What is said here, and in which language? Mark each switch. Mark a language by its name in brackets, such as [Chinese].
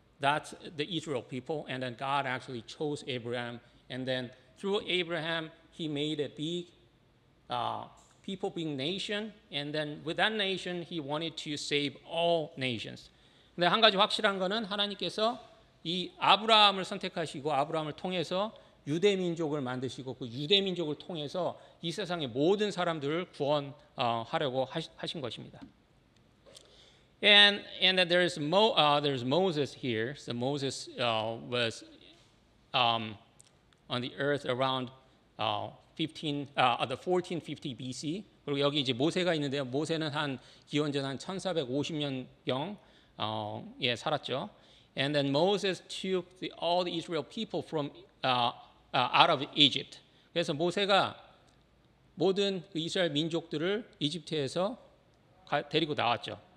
[English] That's the Israel people. And then God actually chose Abraham. And then through Abraham, he made a big people, big nation. And then with that nation, he wanted to save all nations. [Korean] 근데 한 가지 확실한 거는 하나님께서 이 아브라함을 선택하시고 아브라함을 통해서 유대 민족을 만드시고 그 유대 민족을 통해서 이 세상의 모든 사람들을 구원하려고 하신 것입니다. [English] And there's Moses here. So Moses was on the earth around the 1450 BC. [Korean] 그리고 여기 이제 모세가 있는데요. 모세는 한 기원전 한 1450년경 예 살았죠. [English] And then Moses took all the Israel people from out of Egypt. [Korean] 그래서 모세가 모든 이스라엘 민족들을 이집트에서 데리고 나왔죠.